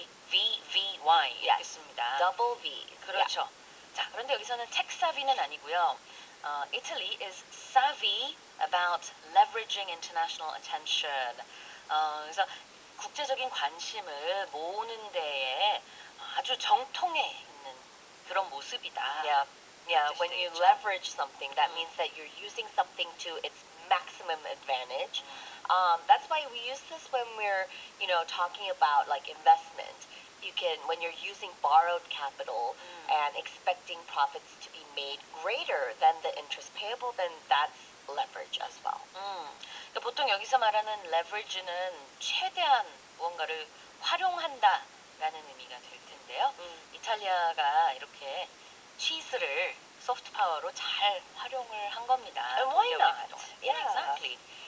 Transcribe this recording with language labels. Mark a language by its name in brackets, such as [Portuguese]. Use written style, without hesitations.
[Korean] savvy 이렇게 씁니다. [English] Double V. [Korean] 그렇죠. 자, 그런데 여기서는 [English] tech savvy [Korean] 는 아니고요. [English] Italy is savvy about leveraging international attention. [Korean] 그래서 국제적인 관심을 모으는 데에 아주 정통해 있는 그런 모습이다. [English] Yeah. Yeah, [Korean] 뜻이 [English] when you [Korean] 되겠죠. [English] leverage something, that means that you're using something to its maximum advantage. That's why we use this when we're, talking about like investment. You can, when you're using borrowed capital and expecting profits to be made greater than the interest payable, then that's leverage as well. [Korean] 그러니까 보통 여기서 말하는 leverage는 최대한 무언가를 활용한다라는 의미가 될 텐데요. 이탈리아가 이렇게 치즈를 소프트 파워로 잘 활용을 한 겁니다. [English] And why [Korean] 동계 [English] not? [Korean] 올림픽 동안. [English] Yeah. Exactly.